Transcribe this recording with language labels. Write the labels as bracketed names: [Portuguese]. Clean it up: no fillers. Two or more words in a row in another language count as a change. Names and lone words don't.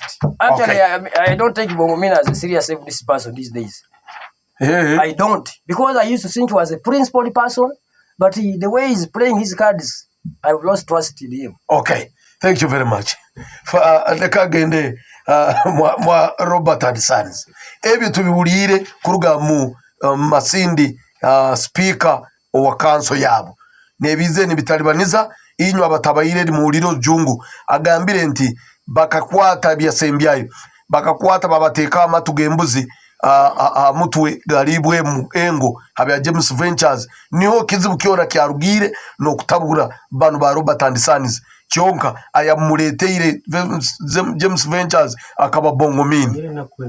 [English] Actually, I don't take Bongomina as a serious this person these days. I don't. Because I used to think he was a principled person, but the way he's playing his cards, I've lost trust in him. Okay. Thank you very much. [Nyoro] Nekagende mwa Robert and Sons. Ebyo tubiwulire kuruga mu Masindi speaker wa kanso yabo. Nebize nibitalibaniza inyo abatabayire mu muliro jungu agambire nti bakakwata byasembyayo bakakwata babateka amatu gembuzi mutwe galibwe mu engo habya James Ventures niho kizibu kyona kyarugire no kutabura banu ba Robert and Sons kyonka ayamuleteire James Ventures akaba Bongomini